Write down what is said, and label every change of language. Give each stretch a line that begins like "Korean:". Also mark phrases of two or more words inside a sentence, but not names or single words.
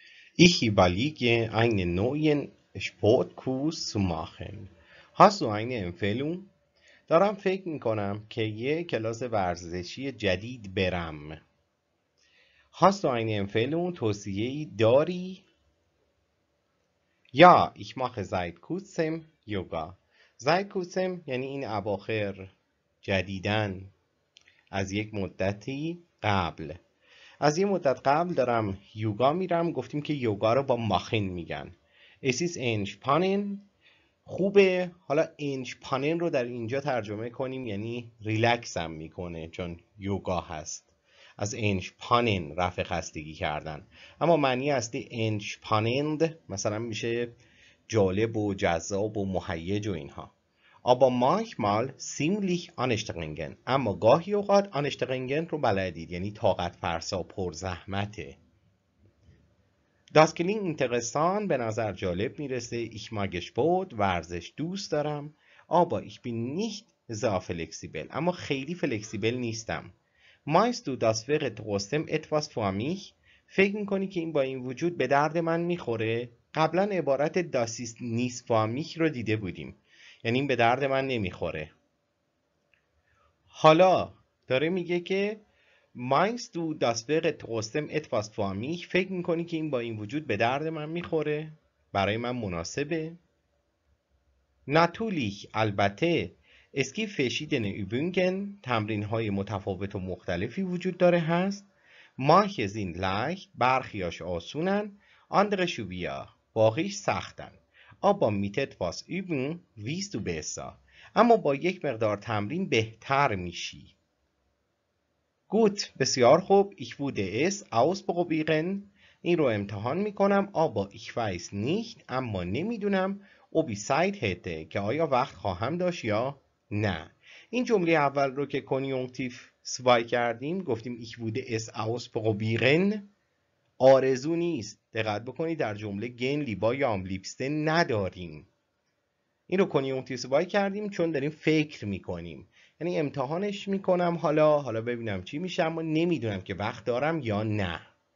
German: Ich überlege, einen neuen Sportkurs zu machen. Hast du eine Empfehlung?
Persian: دارم فکر میکنم که یه کلاس ورزشی جدید برم.
German: Hast du eine Empfehlung؟
Persian: توصیه‌ای داری؟
German: Ja, ich mache seit kurzem Yoga. Seit kurzem
Persian: یعنی این اواخر، جدیدن، از یک مدتی قبل. از یه مدت قبل دارم یوگا میرم. گفتیم که یوگا رو با ماخن میگن.
German: Es ist entspannen.
Persian: خوبه. حالا entspannen رو در اینجا ترجمه کنیم یعنی ریلکس هم میکنه، چون یوگا هست. از entspannen رفع خستگی کردن. اما معنی اصلی entspannend مثلا میشه جالب و جذاب و مهیج و اینها.
German: Aber manchmal ziemlich anstrengend.
Persian: اما گاهی اوقات anstrengend رو بلدید، یعنی طاقت فرسا، پر زحمته.
German: Das klingt interessant.
Persian: به نظر جالب میرسه.
German: Ich mag Sport.
Persian: ورزش دوست دارم.
German: Aber ich bin nicht sehr flexibel.
Persian: اما خیلی فلکسیبل نیستم.
German: Meinst du, das wäre trotzdem etwas für mich؟
Persian: فکر میکنی که این با این وجود به درد من میخوره؟ قبلا عبارت
German: das ist nicht für mich
Persian: رو دیده بودیم، یعنی این به درد من نمیخوره. حالا داره میگه که
German: Meinst du, das wäre trotzdem etwas für mich؟
Persian: فکر میکنی که این با این وجود به درد من میخوره؟ برای من مناسبه؟ Natürlich، البته.
German: Es gibt verschiedene Übungen.
Persian: تمرین های متفاوت و مختلفی وجود داره هست.
German: Manche sind leicht.
Persian: برخیاش آسونن.
German: Andere schwer.
Persian: باقیش سختن.
German: Aber mit etwas üben wirst du besser.
Persian: اما با یک مقدار تمرین بهتر میشی. Gut، بسیار خوب.
German: Ich würde es ausprobieren.
Persian: این رو امتحان میکنم.
German: Aber ich weiß nicht.
Persian: اما نمیدونم.
German: ob ich Zeit hätte،
Persian: که آیا وقت خواهم داشت یا نه. این جمله اول رو که
German: Konjunktiv zwei
Persian: کردیم گفتیم
German: ich würde es ausprobieren.
Persian: آرزو نیست. دقت بکنید در جمله
German: gern lieber
Persian: یا لیبسته نداریم. این رو
German: Konjunktiv zwei
Persian: کردیم چون داریم فکر میکنیم، یعنی امتحانش میکنم حالا ببینم چی میشه، اما نمیدونم که وقت دارم یا نه.